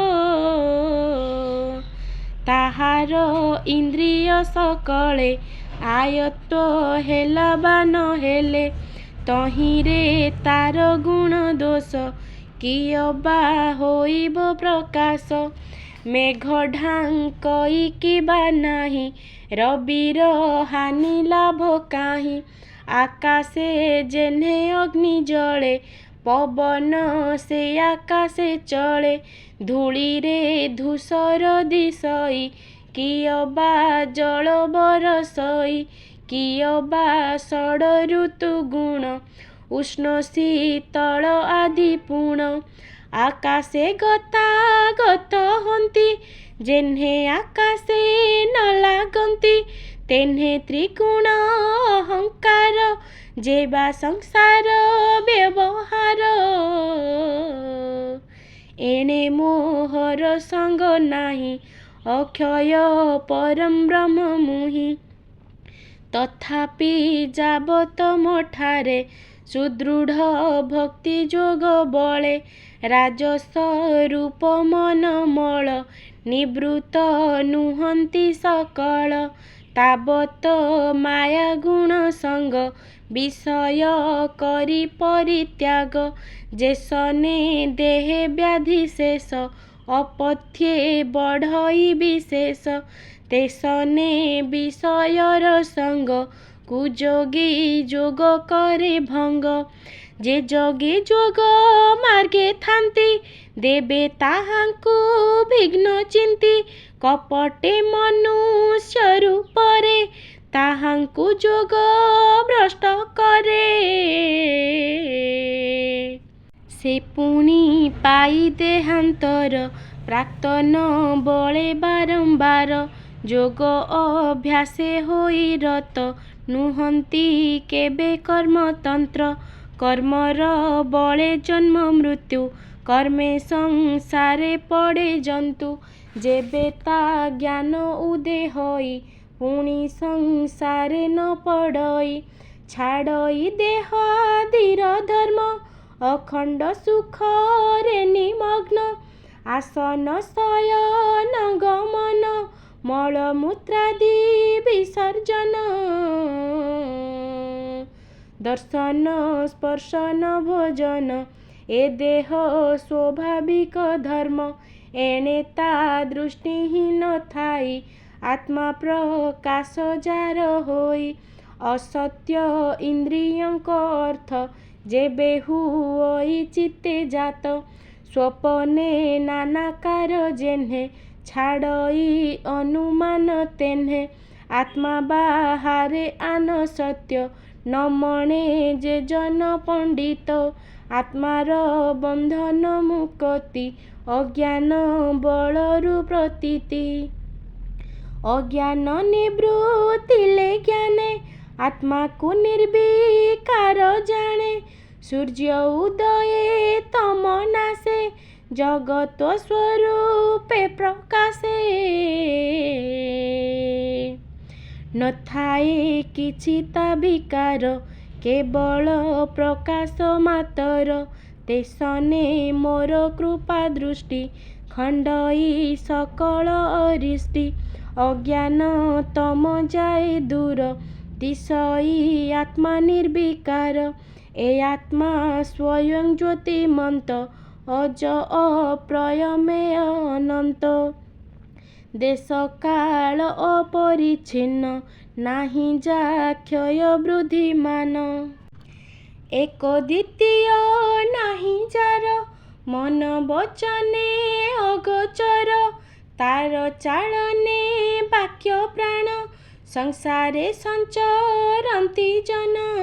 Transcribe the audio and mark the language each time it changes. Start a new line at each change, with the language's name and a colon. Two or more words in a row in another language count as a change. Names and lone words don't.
Odia: ତାହାର ଇନ୍ଦ୍ରିୟ ସକଳେ ଆୟତ୍ତ ହେଲା ବା ନହେଲେ ତହିଁରେ ତାର ଗୁଣ ଦୋଷ କିଅ ବା ହୋଇବ ପ୍ରକାଶ ମେଘ ଢାଙ୍କଇ କି ବା ନାହିଁ ରବିର ହାନି ଲାଭ କାହିଁ ଆକାଶେ ଯେହ୍ନେ ଅଗ୍ନି ଜଳେ ପବନ ସେ ଆକାଶେ ଚଳେ ଧୂଳି ରେ ଧୂସର ଦିଶଇ କିଅ ବା ଜଳ ବରଷଇ କିଅ ବା ଷଡ ଋତୁ ଗୁଣ ଉଷ୍ଣ ଶୀତଳ ଆଦି ପୂର୍ଣ୍ଣ ଆକାଶେ ଗତାଗତ ହୁଅନ୍ତି ଯେହ୍ନେ ଆକାଶେ ନ ଲାଗନ୍ତି ତେହ୍ନେ ତ୍ରିଗୁଣ ଅହଙ୍କାର ଯେବା ସଂସାର ବ୍ୟବହାର ଏଣେ ମୋହର ସଙ୍ଗ ନାହିଁ ଅକ୍ଷୟ ପରମ ବ୍ରହ୍ମ ମୁହିଁ ତଥାପି ଯାବତ ମଠାରେ ସୁଦୃଢ଼ ଭକ୍ତି ଯୋଗ ବଳେ ରାଜସ ରୂପ ମନ ମଳ ନିବୃତ୍ତ ନୁହନ୍ତି ସକଳ ତାବତ ମାୟା ଗୁଣ ସଙ୍ଗ ବିଷୟ କରି ପରିତ୍ୟାଗ ଯେସନେ ଦେହେ ବ୍ୟାଧି ଶେଷ ଅପଥ୍ୟେ ବଢ଼ଇ ବିଶେଷ ତେସନେ ବିଷୟର ସଙ୍ଗ କୁଯୋଗୀ ଯୋଗ କରେ ଭଙ୍ଗ ଯେ ଯୋଗୀ ଯୋଗ ମାର୍ଗେ ଥାନ୍ତି ଦେବେ ତାହାଙ୍କୁ ବିଘ୍ନ ଚିନ୍ତି କପଟେ ମନୁଷ୍ୟ ରୂପରେ ତାହାଙ୍କୁ ଯୋଗ ଭ୍ରଷ୍ଟ କରେ ସେ ପୁଣି ପାଇ ଦେହାନ୍ତର ପ୍ରାକ୍ତନ ବଳେ ବାରମ୍ବାର ଯୋଗ ଅଭ୍ୟାସେ ହୋଇ ରତ ନୁହନ୍ତି କେବେ କର୍ମତନ୍ତ୍ର କର୍ମର ବଳେ ଜନ୍ମ ମୃତ୍ୟୁ କର୍ମେ ସଂସାରେ ପଡ଼େ ଜନ୍ତୁ ଯେବେ ତା ଜ୍ଞାନ ଉଦୟ ହୋଇ ପୁଣି ସଂସାରେ ନ ପଡ଼ଇ ଛାଡ଼ଇ ଦେହ ଆଦିର ଧର୍ମ ଅଖଣ୍ଡ ସୁଖ ରେ ନିମଗ୍ନ ଆସନ ଶୟନ ଗମନ ମଳମୂତ୍ରାଦି ବିସର୍ଜନ ଦର୍ଶନ ସ୍ପର୍ଶନ ଭୋଜନ ଏ ଦେହ ସ୍ୱାଭାବିକ ଧର୍ମ ଏଣେ ତା ଦୃଷ୍ଟିହୀନ ଥାଇ ଆତ୍ମା ପ୍ରକାଶ ଯାର ହୋଇ ଅସତ୍ୟ ଇନ୍ଦ୍ରିୟଙ୍କ ଅର୍ଥ ଯେବେ ହୁଇ ଚିତ୍ତେ ଜାତ ସ୍ୱପନେ ନାନାକାର ଯେହ୍ନେ ଛାଡ଼ଇ ଅନୁମାନ ତେହ୍ନେ ଆତ୍ମା ବାହାରେ ଆନ ସତ୍ୟ ନ ମଣେ ଯେ ଜନ ପଣ୍ଡିତ ଆତ୍ମାର ବନ୍ଧନ ମୁକ୍ତି ଅଜ୍ଞାନ ବଳରୁ ପ୍ରତୀତି ଅଜ୍ଞାନ ନିବୃତ୍ତିଲେ ଜ୍ଞାନେ ଆତ୍ମା କୁ ନିର୍ବିକାର ଜାଣେ ସୂର୍ଯ୍ୟ ଉଦୟେ ତମ ନାଶେ ଜଗତ ସ୍ୱରୂପେ ପ୍ରକାଶେ ନଥାଏ କିଛି ତା ବିକାର କେବଳ ପ୍ରକାଶ ମାତର ତେସନେ ମୋର କୃପା ଦୃଷ୍ଟି ଖଣ୍ଡଇ ସକଳ ଅରିଷ୍ଟି ଅଜ୍ଞାନ ତମ ଯାଏ ଦୂର ତିସଇ ଆତ୍ମା ନିର୍ବିକାର ଏ ଆତ୍ମା ସ୍ୱୟଂ ଜ୍ୟୋତିମନ୍ତ ଅଜ ଅପ୍ରମେୟ ଅନନ୍ତ ଦେଶ କାଳ ଅପରିଚ୍ଛିନ୍ନ ନାହିଁ ଯା କ୍ଷୟ ବୃଦ୍ଧିମାନ ଏକ ଦ୍ୱିତୀୟ ନାହିଁ ଯାର ମନ ବଚନେ ଅଗୋଚର ତାର ଚାଳନେ ବାକ୍ୟ ପ୍ରାଣ ସଂସାରେ ସଞ୍ଚରନ୍ତି ଜନ